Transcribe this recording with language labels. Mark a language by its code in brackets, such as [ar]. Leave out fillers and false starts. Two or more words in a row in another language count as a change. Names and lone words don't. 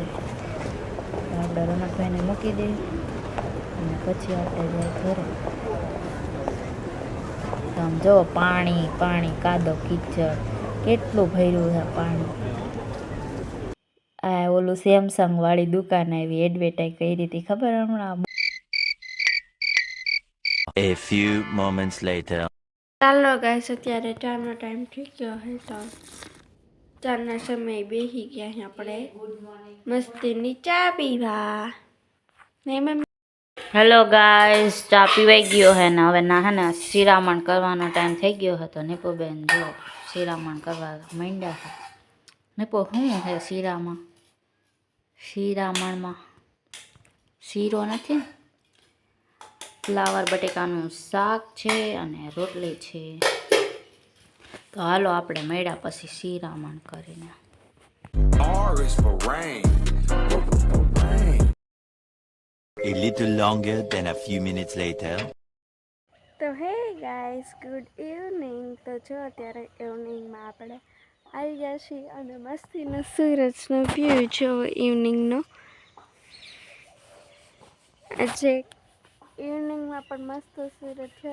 [gu] તો આપણે રોનકભાઈને મૂકી દઈએ અને પછી આપણે જાય ઘરે. તો આમ જો પાણી પાણી, કાદવ કીચડ કેટલું ભર્યું છે પાણી. આ ઓલું સેમસંગ વાળી દુકાન આવી, એડવર્ટાઈઝ કરી હતી ખબર હમણાં. [en] A few moments later. [gu] ચાલો ગાઈસ, અત્યારે ચાનો ટાઈમ થઈ ગયો હે. તો ચાના સમય બેસી ગયા છે આપણે મસ્તીની ચા પીવા. નહીં મમ્મી? હેલો ગાઈસ, ચા પીવાઈ ગયો હે ને હવે ના હે ને શિરામણ કરવાનો ટાઈમ થઈ ગયો હતો. નીપુબેન જો શિરામણ કરવા માંડ્યા છે. નીપુ શું છે શિરામણમાં? શીરો નથી, ફ્લાવર બટેકાનું શાક છે અને રોટલી છે. તો હાલો આપણે મળ્યા પછી શિરામણ કરીને. [en] R is for rain. A little longer than a few minutes later. [gu] તો હે ગાઈસ, [en] good evening. [gu] તો જો અત્યારે ઇવનિંગમાં આપણે આવી ગયા છીએ અને મસ્તીનો સૂરજનો વ્યૂ જો ઇવનિંગનો. આજે ઇવનિંગમાં પણ મસ્ત સૂરજ છે.